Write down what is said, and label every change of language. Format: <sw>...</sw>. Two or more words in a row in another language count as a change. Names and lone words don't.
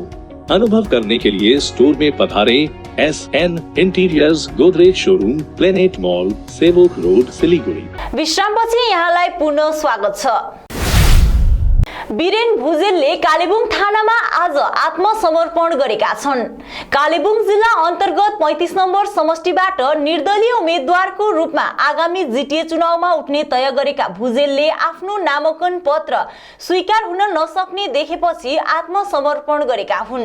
<hi>अनुभव करने के लिए स्टोर में पधारें। SN इंटीरियर्स गोदरेज शोरूम, प्लेनेट मॉल, सेवोक रोड, सिलीगुड़ी।</hi> <ne>विश्रामपछि यहाँलाई पुनः स्वागत छ। वीरेन भुजेलले कालेबुङ थानामा आज आत्मसमर्पण गरेका छन्। कालेबुङ जिल्ला अन्तर्गत 35 नम्बर समष्टिबाट निर्दलीय उम्मेद्वारको रूपमा आगामी जिटिए चुनावमा उठ्ने तय गरेका भुजेलले आफ्नो नामाङ्कन पत्र स्वीकार हुन नसक्ने देखेपछि आत्मसमर्पण गरेका हुन्।</ne>